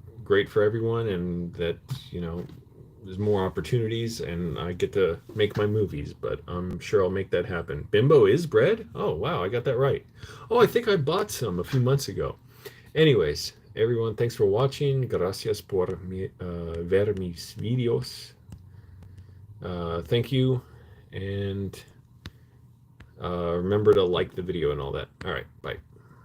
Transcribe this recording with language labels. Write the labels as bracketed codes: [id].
[en] great for everyone, and that, you know, there's more opportunities and I get to make my movies, but I'm sure I'll make that happen. Bimbo is bread? Oh, wow, I got that right. Oh, I think I bought some a few months ago. Anyways, everyone, thanks for watching. [es] Gracias por ver mis videos. [en] Thank you, and remember to like the video and all that. All right, bye.